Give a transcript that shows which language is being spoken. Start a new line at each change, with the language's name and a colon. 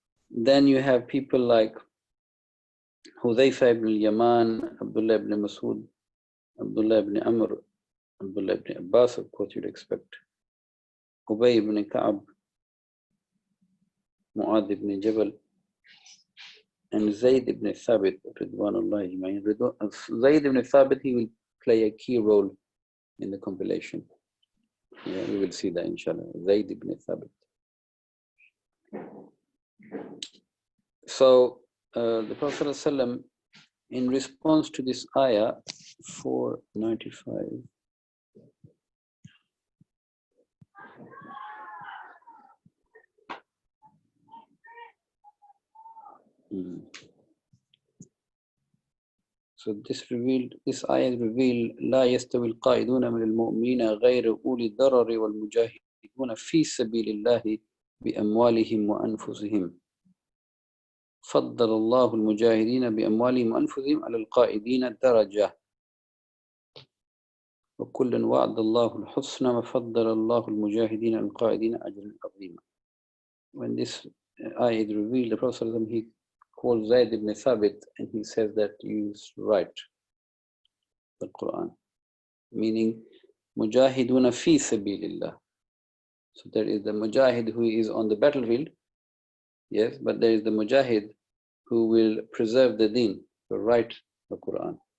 English: Then you have people like Hudhayfa ibn al-Yaman, Abdullah ibn Masud, Abdullah ibn Amr, Abdullah ibn Abbas, of course you'd expect, Ubay ibn Ka'ab, Mu'adh ibn Jabal, and Zayd ibn Thabit, Ridwanullah Ajma'in. Zayd ibn Thabit, he will play a key role in the compilation. Yeah, we will see that inshallah. Zayd ibn Thabit. So the Prophet ﷺ, in response to this ayah 495, so this ayah revealed
Arabic: لا يستوي القائدون من المؤمنين غير أولي الضرر والمجاهدون في سبيل الله بأموالهم وأنفسهم فضل الله المجاهدين بأموالهم وأنفسهم على القائدين درجة وكلا وعد الله الحسنى وفضل الله المجاهدين على القائدين أجرا عظيما.
English: When this ayah is revealed, the Prophet he calls Zayd ibn Thabit and he says that you write the Quran, meaning Mujahiduna fi sabilillah. So there is the mujahid who is on the battlefield, yes, but there is the mujahid who will preserve the deen, to write the Quran.